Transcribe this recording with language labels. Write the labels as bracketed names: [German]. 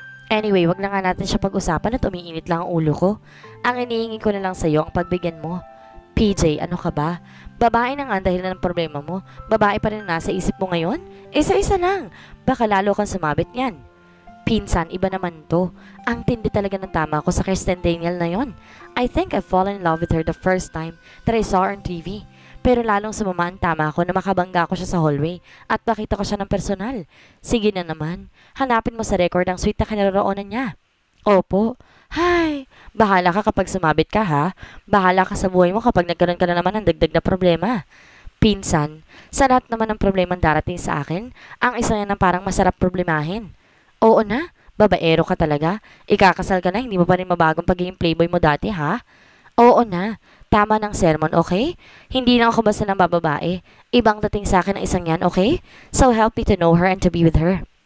[Filipino] Anyway, wag na nga natin siya pag-usapan at umiinit lang ang ulo ko. Ang inihingi ko na lang sa iyo ang pagbigyan mo. PJ, ano ka ba? Babae na nga dahil ng problema mo. Babae pa rin nasa isip mo ngayon? Isa-isa lang. Baka lalo kang sumabit niyan. Pinsan, iba naman to. Ang tindi talaga ng tama ko sa Kirsten Daniel na yon. [English] I think I've fallen in love with her the first time that I saw her on TV. [Filipino] Pero lalong sumama ang tama ko na makabangga ko siya sa hallway at makita ko siya ng personal. Sige na naman. Hanapin mo sa record ang sweet na kinaroroonan niya. Opo. Hay, bahala ka kapag sumabit ka ha. Bahala ka sa buhay mo kapag nagkaroon ka na naman ng dagdag na problema. Pinsan, sa lahat naman ng problemang darating sa akin, ang isa yan ang parang masarap problemahin. Oo na, babaero ka talaga. Ikakasal ka na, hindi mo pa rin mabagong pagiging playboy mo dati ha? Oo na, tama ng sermon, okay? Hindi lang ako basta ng bababae. Ibang dating sa akin ang isang yan, okay? [English] So help me to know her and to be with her.